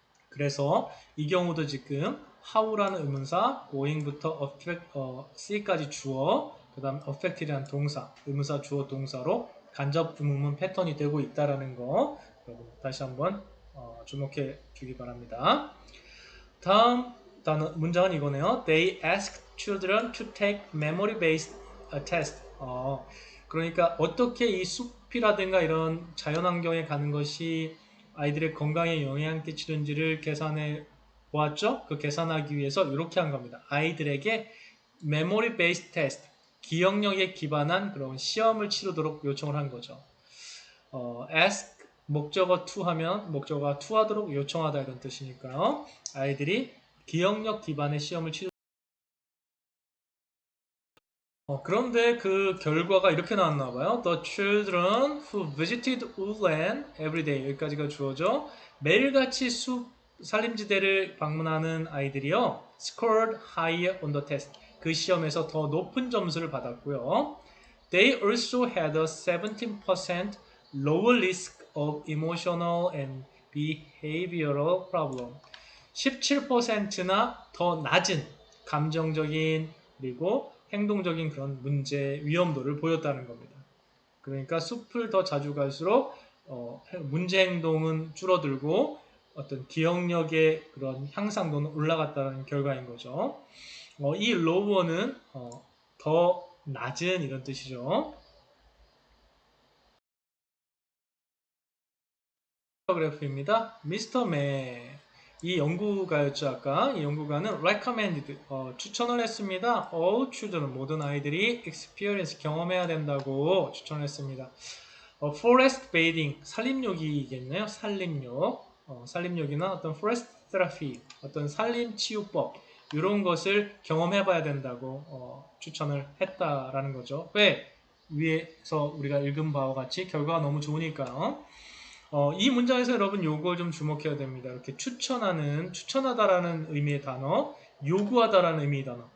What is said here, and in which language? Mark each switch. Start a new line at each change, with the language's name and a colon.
Korean: 그래서 이 경우도 지금 how라는 의문사,
English: going부터 C까지
Korean: 주어, 그 다음 affected라는 동사, 의문사, 주어, 동사로 간접 의문문 패턴이 되고 있다는 거 여러분 다시 한번 주목해 주기 바랍니다. 다음 단어, 문장은 이거네요.
English: They asked children to take memory-based test.
Korean: 그러니까 어떻게 이 숲이라든가 이런 자연환경에 가는 것이 아이들의 건강에 영향을 끼치는지를 계산해 보았죠. 그 계산하기 위해서 이렇게 한 겁니다. 아이들에게 memory-based test, 기억력에 기반한 그런 시험을 치르도록 요청을 한 거죠. ask 목적어 to 하면 목적어가 to 하도록 요청하다 이런 뜻이니까요. 아이들이 기억력 기반의 시험을 치르 그런데 그 결과가 이렇게 나왔나 봐요.
English: The children who visited woodland every day
Korean: 여기까지가 주어져 매일같이 숲 산림지대를 방문하는 아이들이요.
English: scored higher on the test
Korean: 그 시험에서 더 높은 점수를 받았고요.
English: They also had a 17% lower risk of emotional and behavioral problem.
Korean: 17%나 더 낮은 감정적인 그리고 행동적인 그런 문제 위험도를 보였다는 겁니다. 그러니까 숲을 더 자주 갈수록 문제 행동은 줄어들고 어떤 기억력의 그런 향상도는 올라갔다는 결과인 거죠. 이 lower는 더 낮은 이런 뜻이죠. 그래프입니다. 미스터 맥. 이 연구가였죠 아까. 이 연구가는 recommended 추천을 했습니다.
English: all children
Korean: 모든 아이들이 experience 경험해야 된다고 추천을 했습니다.
English: forest bathing
Korean: 산림욕이겠네요. 산림욕. 산림욕이나 어떤
English: forest therapy
Korean: 어떤 산림 치유법 이런 것을 경험해봐야 된다고 추천을 했다라는 거죠. 왜? 위에서 우리가 읽은 바와 같이 결과가 너무 좋으니까요. 이 문장에서 여러분 요걸 좀 주목해야 됩니다. 이렇게 추천하다라는 의미의 단어, 요구하다라는 의미의 단어.